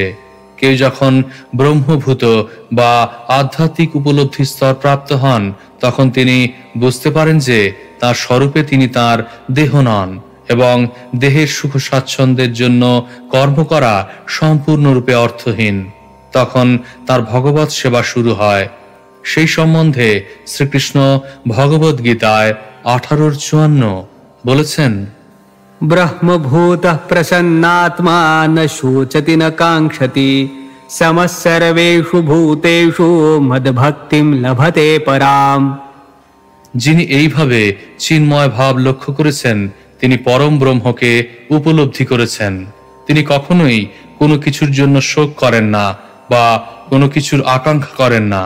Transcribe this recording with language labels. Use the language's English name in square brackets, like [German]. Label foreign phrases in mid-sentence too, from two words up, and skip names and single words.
[Bangla] কেউ যখন ব্রহ্মভূত বা আধ্যাত্মিক উপলব্ধি স্তর প্রাপ্ত হন তখন তিনি বুঝতে পারেন যে তার স্বরূপে তিনি তার দেহ নন এবং দেহের সুখ স্বাচ্ছন্দ্যের জন্য কর্ম করা সম্পূর্ণরূপে অর্থহীন। তখন তার ভগবৎ সেবা শুরু হয়। সেই সম্বন্ধে শ্রীকৃষ্ণ ভগবদ গীতায় 18:54 বলেছেন, [Sanskrit] ব্রহ্মভূতঃ প্রসন্নাত্মা ন শোচতি ন কাঙ্ক্ষতি সমঃ সর্বেষু ভূতেষু মদ্ভক্তিম লভতে পরাম। [Bangla] যিনি এইভাবে চিন্ময় ভাব লক্ষ্য করেছেন তিনি পরম ব্রহ্মকে উপলব্ধি করেছেন। তিনি কখনোই কোনো কিছুর জন্য শোক করেন না বা কোনো কিছুর আকাঙ্ক্ষা করেন না।